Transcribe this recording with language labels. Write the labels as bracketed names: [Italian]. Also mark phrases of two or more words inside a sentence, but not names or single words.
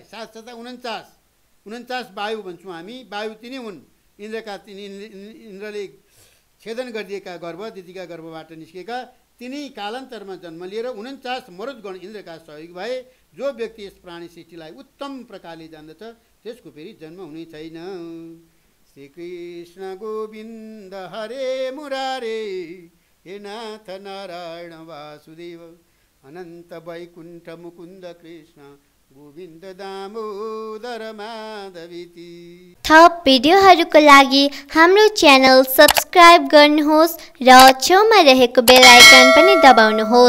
[Nepali] 7 7 49 वायु भन्छौँ हामी। वायु तिनी हुन्। इन्द्रले छेदन गरिदिएका गर्भ दितिका गर्भबाट निस्केका तिनी कालान्तरमा जन्म लिएर 49 मरुदगण इन्द्रका सहयोग भए। जो व्यक्ति यस प्राणी सृष्टिलाई उत्तम प्रकारले जान्दछ त्यसको फेरि जन्म हुने छैन। [Sanskrit] श्री कृष्ण गोविन्द हरे मुरारे हे नाथ नारायण वासुदेव अनन्त वैकुण्ठ मुकुन्द कृष्ण गोविन्द दामोदर माधवीति। [Nepali] थप भिडियोहरूको लागि हाम्रो च्यानल सब्स्क्राइब गर्नुहोस् र छेउमा रहेको बेल आइकन पनि दबाउनुहोस्।